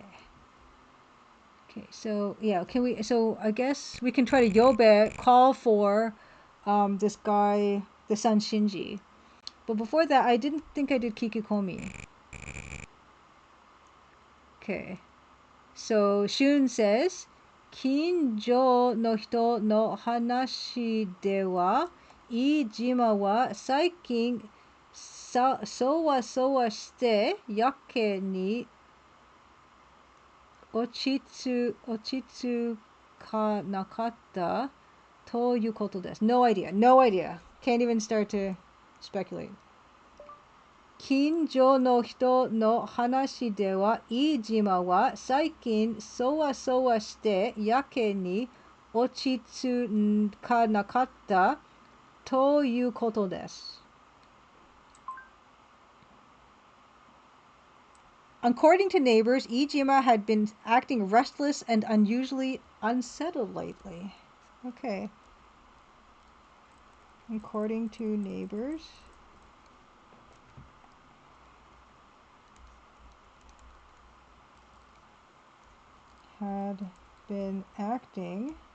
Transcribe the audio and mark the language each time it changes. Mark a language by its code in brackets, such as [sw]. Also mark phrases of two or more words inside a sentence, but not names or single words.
[en] Okay, so yeah, so I guess we can try to Yobe call for this guy, the son Shinji. But before that, I didn't think I did Kikikomi. Okay. So Shun says, [ja] 近所の人の話では、飯島は最近そわそわしてやけに落ち着かなかったということです. [en] No idea. No idea. Can't even start to speculate. [ja] 近所の人の話では、飯島は最近そわそわしてやけに落ち着かなかったということです. [en] According to neighbors, Iijima had been acting restless and unusually unsettled lately. Okay. According to neighbors, had been acting.